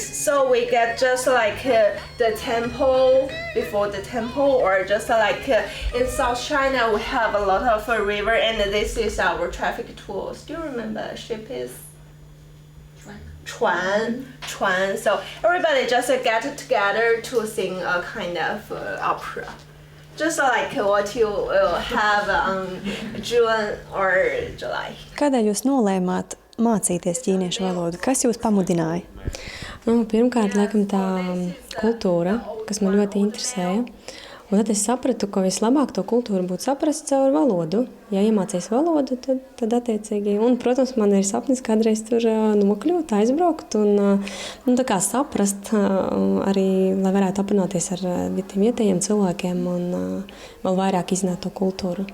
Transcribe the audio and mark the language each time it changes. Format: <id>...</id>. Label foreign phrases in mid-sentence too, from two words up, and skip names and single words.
<en>So we get just like the temple, before the temple, or just like in South China we have a lot of river, and this is our traffic tools. Do you remember ship is? chuan. So everybody just get together to sing a kind of opera. Just like what you will have on June or July.</en> <lv>Kādēļ jūs nolēmāt mācīties ķīniešu valodu? Kas jūs pamudināja? Pirmkārt, laikam tā kultūra, kas man ļoti interesēja. Un tad es sapratu, ka vislabāk to kultūru būtu saprast caur valodu. Ja iemācīs valodu, tad attiecīgi. Un, protams, man ir sapnis kādreiz tur nokļūt, aizbraukt un tā kā saprast arī, lai varētu aprunāties ar tiem vietējiem cilvēkiem un vēl vairāk izzināt to kultūru.</lv>